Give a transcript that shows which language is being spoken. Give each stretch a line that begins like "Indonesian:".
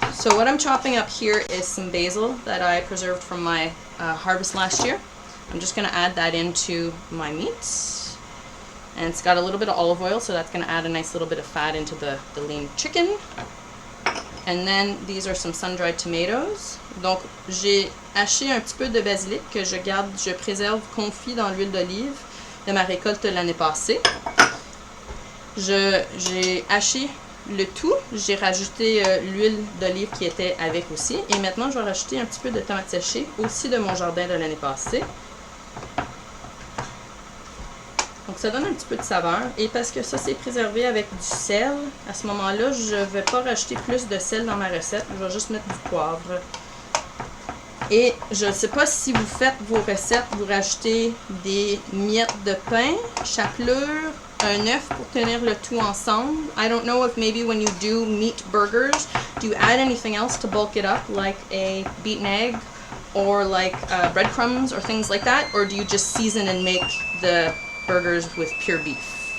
English: So what I'm chopping up here is some basil that I preserved from my harvest last year. I'm just going to add that into my meat. And it's got a little bit of olive oil, so that's going to add a nice little bit of fat into the lean chicken. And then these are some sun-dried tomatoes.
French: Donc j'ai haché un petit peu de basilic que je préserve confit dans l'huile d'olive de ma récolte l'année passée. J'ai haché le tout, j'ai rajouté l'huile d'olive qui était avec aussi. Et maintenant, je vais rajouter un petit peu de tomates séchées aussi de mon jardin de l'année passée. Donc ça donne un petit peu de saveur. Et parce que ça c'est préservé avec du sel, à ce moment-là, je ne vais pas rajouter plus de sel dans ma recette. Je vais juste mettre du poivre. Et je ne sais pas si vous faites vos recettes, vous rajoutez des miettes de pain, chapelure, un œuf pour tenir le tout ensemble.
English: I don't know if maybe when you do meat burgers, do you add anything else to bulk it up, like a beaten egg or like breadcrumbs or things like that? Or do you just season and make the burgers with pure beef?